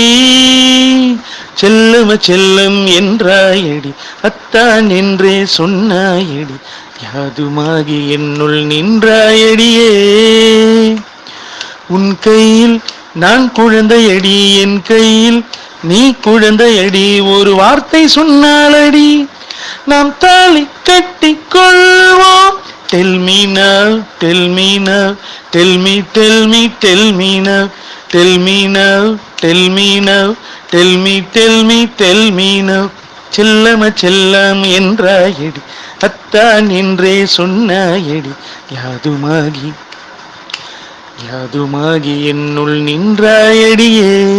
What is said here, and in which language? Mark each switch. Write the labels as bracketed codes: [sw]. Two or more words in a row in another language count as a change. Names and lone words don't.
[ta] செல்லம செல்லம் என்றாயடி, அத்தான் என்றே சொன்னாயடி, யாதுமாகி என்னுள் நின்றாயடியே. உன் கையில் நான் குழந்தையடி, என் கையில் நீ குழந்தையடி, ஒரு வார்த்தை சொன்னாலடி நாம் தாலி கட்டிக் கொள்வோம். [en] Tell me now, tell me now, tell me, tell me, tell me now, tell me now, tell me now, tell me, tell me, tell me now. [ta] செல்லம செல்லம் என்றாயடி, அத்தான் என்றே சொன்னாயடி, யாதுமாகி யாதுமாகி என்னுள் நின்றாயடியே.